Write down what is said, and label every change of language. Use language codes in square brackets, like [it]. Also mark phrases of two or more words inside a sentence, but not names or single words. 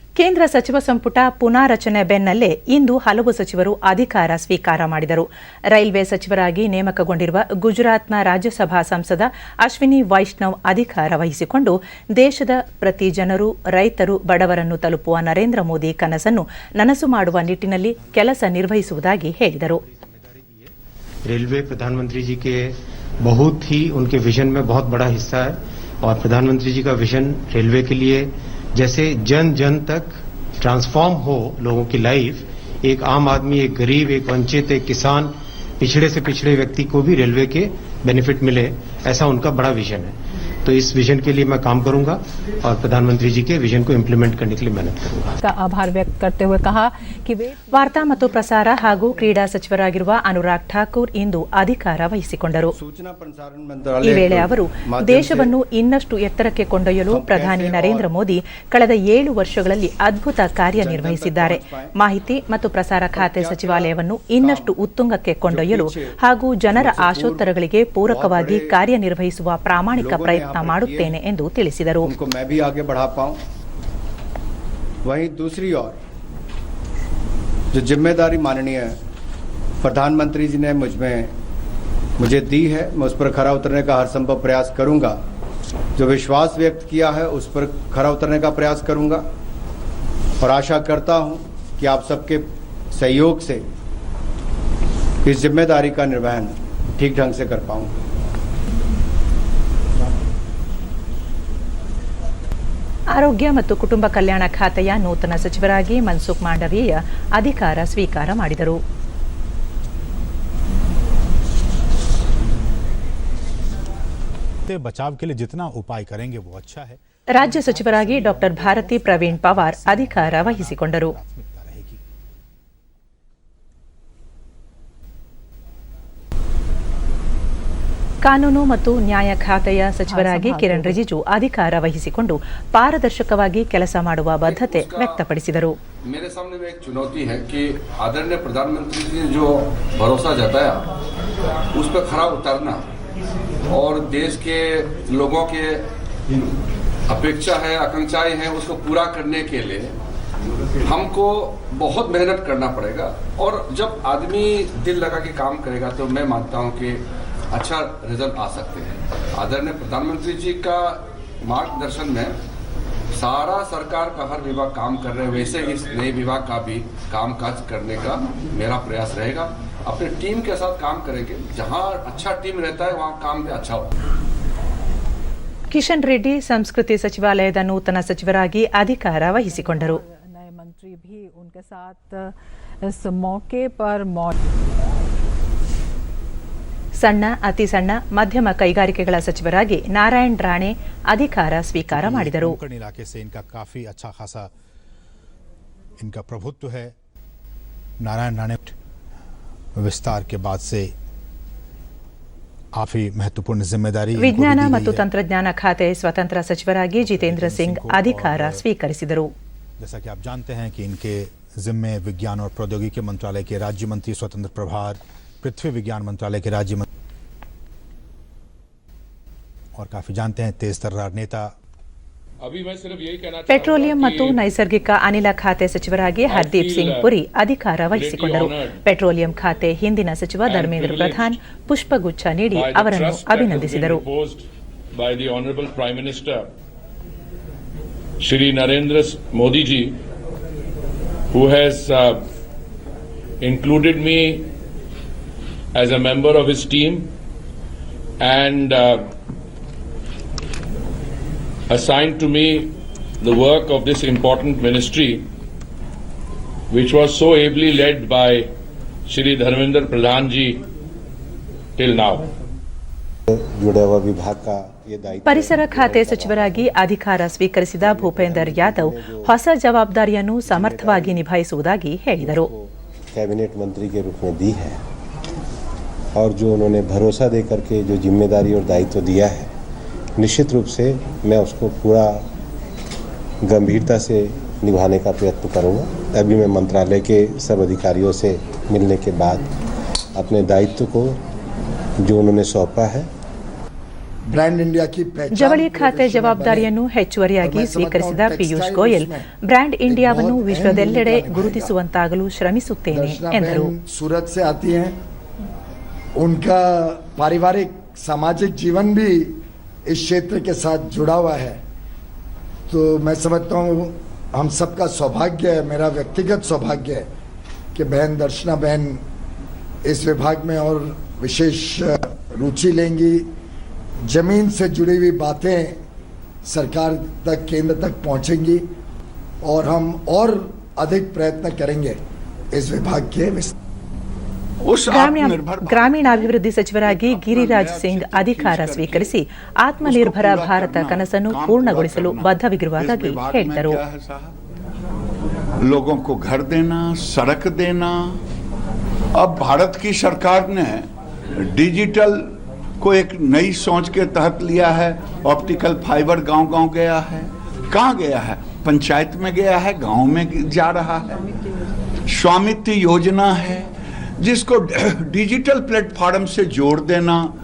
[kn] ಕೇಂದ್ರ ಸಚಿವ ಸಂಪುಟ ಪುನಾರಚನೆ ಬೆನ್ನಲ್ಲೇ ಇಂದು ಹಲವು ಸಚಿವರು ಅಧಿಕಾರ ಸ್ವೀಕಾರ ಮಾಡಿದರು. ರೈಲ್ವೆ ಸಚಿವರಾಗಿ ನೇಮಕಗೊಂಡಿರುವ ಗುಜರಾತ್ನ ರಾಜ್ಯಸಭಾ ಸಂಸದ ಅಶ್ವಿನಿ ವೈಷ್ಣವ್ ಅಧಿಕಾರ ವಹಿಸಿಕೊಂಡು ದೇಶದ ಪ್ರತಿ ಜನರು, ರೈತರು, ಬಡವರನ್ನು ತಲುಪುವ ನರೇಂದ್ರ ಮೋದಿ ಕನಸನ್ನು ನನಸು ಮಾಡುವ ನಿಟ್ಟಿನಲ್ಲಿ ಕೆಲಸ ನಿರ್ವಹಿಸುವುದಾಗಿ ಹೇಳಿದರು. [hi] रेलवे प्रधानमंत्री जी के बहुत ही उनके विजन में बहुत बड़ा हिस्सा है और प्रधानमंत्री जी का विजन रेलवे के लिए जैसे जन जन तक ट्रांसफॉर्म हो लोगों की लाइफ, एक आम आदमी, एक गरीब, एक वंचित, एक किसान, पिछड़े से पिछड़े व्यक्ति को भी रेलवे के बेनिफिट मिले, ऐसा उनका बड़ा विजन है. तो इस विजन के लिए मैं काम करूंगा और प्रधानमंत्री जी के विजन को इंप्लीमेंट करने के लिए मेहनत करूंगा. का आभार व्यक्त करते हुए कहा कि वे [kn] ವಾರ್ತಾ ಮತ್ತು ಪ್ರಸಾರ ಹಾಗೂ ಕ್ರೀಡಾ ಸಚಿವರಾಗಿರುವ ಅನುರಾಗ್ ಠಾಕೂರ್ ಇಂದು ಅಧಿಕಾರ ವಹಿಸಿಕೊಂಡರು. ಈ ವೇಳೆ ಅವರು ದೇಶವನ್ನು ಇನ್ನಷ್ಟು ಎತ್ತರಕ್ಕೆ ಕೊಂಡೊಯ್ಯಲು ಪ್ರಧಾನಿ ನರೇಂದ್ರ ಮೋದಿ ಕಳೆದ 7 ವರ್ಷಗಳಲ್ಲಿ ಅದ್ಭುತ ಕಾರ್ಯನಿರ್ವಹಿಸಿದ್ದಾರೆ. ಮಾಹಿತಿ ಮತ್ತು ಪ್ರಸಾರ ಖಾತೆ ಸಚಿವಾಲಯವನ್ನು ಇನ್ನಷ್ಟು ಉತ್ತುಂಗಕ್ಕೆ ಕೊಂಡೊಯ್ಯಲು ಹಾಗೂ ಜನರ ಆಶೋತ್ತರಗಳಿಗೆ ಪೂರಕವಾಗಿ ಕಾರ್ಯನಿರ್ವಹಿಸುವ ಪ್ರಾಮಾಣಿಕ ಪ್ರಯತ್ನ ಮಾಡುತ್ತೇನೆ ಎಂದು ತಿಳಿಸಿದರು. [hi] वहीं दूसरी ओर जो जिम्मेदारी माननीय प्रधानमंत्री जी ने मुझे दी है, मैं उस पर खरा उतरने का हर संभव प्रयास करूंगा. जो विश्वास व्यक्त किया है उस पर खरा उतरने का प्रयास करूंगा और आशा करता हूं कि आप सबके सहयोग से इस जिम्मेदारी का निर्वहन ठीक ढंग से कर पाऊंगा. [kn] ಆರೋಗ್ಯ ಮತ್ತು ಕುಟುಂಬ ಕಲ್ಯಾಣ ಖಾತೆಯ ನೂತನ ಸಚಿವರಾಗಿ ಮನ್ಸುಖ್ ಮಾಂಡವೀಯ ಅಧಿಕಾರ ಸ್ವೀಕಾರ ಮಾಡಿದರು. [hi] बचाव के लिए जितना उपाय करेंगे वो अच्छा है. [kn] ರಾಜ್ಯ ಸಚಿವರಾಗಿ ಡಾಕ್ಟರ್ ಭಾರತಿ ಪ್ರವೀಣ್ ಪವಾರ್ ಅಧಿಕಾರ ವಹಿಸಿಕೊಂಡರು. ಕಾನೂನು ಮತ್ತು ನ್ಯಾಯ ಖಾತೆಯ ಸಚಿವರಾಗಿ ಕಿರಣ್ ರಿಜಿಜು ಅಧಿಕಾರ ವಹಿಸಿಕೊಂಡು ಪಾರದರ್ಶಕವಾಗಿ ಕೆಲಸ ಮಾಡುವ ಬದ್ಧತೆ ವ್ಯಕ್ತಪಡಿಸಿದರು. [hi] मेरे सामने में एक चुनौती है कि आदरणीय प्रधानमंत्री जी ने जो भरोसा जताया उस पर खरा उतरना और देश के लोगों के अपेक्षा है, आकांक्षाएं हैं, उसको पूरा करने के लिए हमको बहुत मेहनत करना पड़ेगा. और जब आदमी दिल लगा के काम करेगा तो मैं मानता हूं कि अच्छा रिजल्ट आ सकते हैं. आदरणीय प्रधानमंत्री जी का मार्गदर्शन में सारा सरकार का हर विभाग काम कर रहे हैं, वैसे ही इस नए विभाग का भी कामकाज करने का मेरा प्रयास रहेगा. अपने टीम के साथ काम करेंगे, जहां अच्छा टीम रहता है वहां काम भी अच्छा होता है. [kn] ಕಿಶನ್ ರೆಡ್ಡಿ ಸಂಸ್ಕೃತಿ ಸಚಿವಾಲಯದ ನೂತನ ಸಚಿವರಾಗಿ ಅಧಿಕಾರ ವಹಿಸಿಕೊಂಡರು. [hi] नए मंत्री भी उनके साथ इस मौके पर [kn] ಸಣ್ಣ, ಅತಿ ಸಣ್ಣ, ಮಧ್ಯಮ ಕೈಗಾರಿಕೆಗಳ ಸಚಿವರಾಗಿ ನಾರಾಯಣ್ ರಾಣೆ ಅಧಿಕಾರ ಸ್ವೀಕಾರ ಮಾಡಿದರು. [hi] इलाके से इनका काफी अच्छा खासा इनका प्रभुत्व है. नारायण राणे विस्तार के बाद से काफी महत्वपूर्ण जिम्मेदारी. [kn] ವಿಜ್ಞಾನ ಮತ್ತು ತಂತ್ರಜ್ಞಾನ ಖಾತೆ ಸ್ವತಂತ್ರ ಸಚಿವರಾಗಿ ಜಿತೇಂದ್ರ ಸಿಂಗ್ ಅಧಿಕಾರ ಸ್ವೀಕರಿಸಿದರು. [hi] जैसा कि आप जानते हैं कि इनके जिम्मे विज्ञान और प्रौद्योगिकी मंत्रालय के राज्य मंत्री स्वतंत्र प्रभार, पृथ्वी विज्ञान मंत्रालय के राज्य मंत्री और काफी जानते हैं तेज तर्रार नेता. [kn] ಪೆಟ್ರೋಲಿಯಂ ಮತ್ತು ನೈಸರ್ಗಿಕ ಅನಿಲ ಖಾತೆ ಸಚಿವರಾಗಿ ಹರ್ದೀಪ್ ಸಿಂಗ್ ಪುರಿ ಅಧಿಕಾರ ವಹಿಸಿಕೊಂಡರು. ಪೆಟ್ರೋಲಿಯಂ ಖಾತೆ ಹಿಂದಿನ ಸಚಿವ ಧರ್ಮೇಂದ್ರ ಪ್ರಧಾನ್ ಪುಷ್ಪಗುಚ್ಛ ನೀಡಿ ಅವರನ್ನು ಅಭಿನಂದಿಸಿದರು. [en] Shri Narendra Modi ji, who has included me as a member of his team and assigned to me the work of this important ministry, which was so ably led by Shri Dharmendra Pradhan ji till now. [kn] ಪರಿಸರ ಖಾತೆ ಸಚಿವರಾಗಿ ಅಧಿಕಾರ ಸ್ವೀಕರಿಸಿದ ಭೂಪೇಂದರ್ ಯಾದವ್ ಹೊಸ ಜವಾಬ್ದಾರಿಯನ್ನು ಸಮರ್ಥವಾಗಿ ನಿಭಾಯಿಸುವುದಾಗಿ ಹೇಳಿದರು. [hi] कैबिनेट मंत्री के रूप में दी है और जो उन्होंने भरोसा देकर के जो जिम्मेदारी और दायित्व दिया है, निश्चित रूप से मैं उसको पूरा गंभीरता से निभाने का प्रयत्न करूंगा. अभी मैं मंत्रालय के सब अधिकारियों से मिलने के बाद अपने दायित्व को जो उन्होंने सौंपा है ಬ್ರ್ಯಾಂಡ್ ಇಂಡಿಯಾ की पहचान [kn] ಜವಳಿ ಖಾತೆ ಜವಾಬ್ದಾರಿಯನ್ನು ಹೆಚ್ಚುವರಿಯಾಗಿ ಸ್ವೀಕರಿಸಿದ ಪಿಯೂಷ್ ಗೋಯಲ್ ಬ್ರ್ಯಾಂಡ್ ಇಂಡಿಯಾವನ್ನು ವಿಶ್ವದೆಲ್ಲೆಡೆ ಗುರುತಿಸುವಂತಾಗಲು ಶ್ರಮಿಸುತ್ತೇನೆ ಎಂದರು. [hi] सूरत से आती हैं, उनका पारिवारिक सामाजिक जीवन भी इस क्षेत्र के साथ जुड़ा हुआ है, तो मैं समझता हूँ हम सबका सौभाग्य है, मेरा व्यक्तिगत सौभाग्य है कि बहन दर्शना बहन इस विभाग में और विशेष रुचि लेंगी. जमीन से जुड़ी हुई बातें सरकार तक, केंद्र तक पहुंचेंगी और हम और अधिक प्रयत्न करेंगे इस विभाग के [kn] ಗ್ರಾಮೀಣಾಭಿವೃದ್ಧಿ ಸಚಿವರಾಗಿ ಗಿರಿರಾಜ್ ಸಿಂಗ್ ಅಧಿಕಾರ ಸ್ವೀಕರಿಸಿ ಆತ್ಮನಿರ್ಭರ ಭಾರತ ಕನಸನ್ನು ಪೂರ್ಣಗೊಳಿಸಲು ಬದ್ಧವಿರುವುದಾಗಿ ಹೇಳಿದರು. [hi] लोगों को घर देना, सड़क देना. अब भारत की सरकार ने डिजिटल को एक नई सोच के तहत लिया है. ऑप्टिकल फाइबर गांव-गांव गया है. कहाँ गया है? पंचायत में गया है, गांव में जा रहा है. स्वामित्व योजना है जिसको डिजिटल प्लेटफॉर्म से जोड़ देना.